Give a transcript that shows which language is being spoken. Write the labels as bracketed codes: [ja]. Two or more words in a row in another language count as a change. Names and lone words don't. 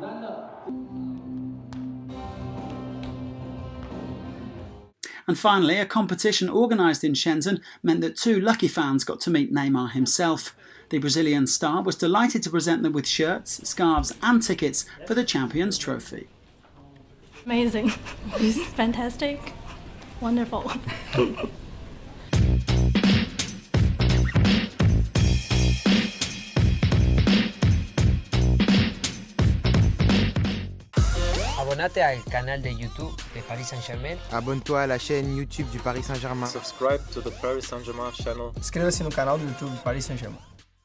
[en] And finally, a competition organised in Shenzhen meant that 2 lucky fans got to meet Neymar himself. The Brazilian star was delighted to present them with shirts, scarves and tickets for the Champions Trophy. Amazing. Fantastic. Wonderful. [es] Abonnate al canal de YouTube de Paris Saint-Germain. [fr] Abonne-toi à la chaîne YouTube du Paris Saint-Germain. [en] Subscribe to the Paris Saint-Germain channel. [pt] Inscreva-se no canal do YouTube Paris Saint-Germain.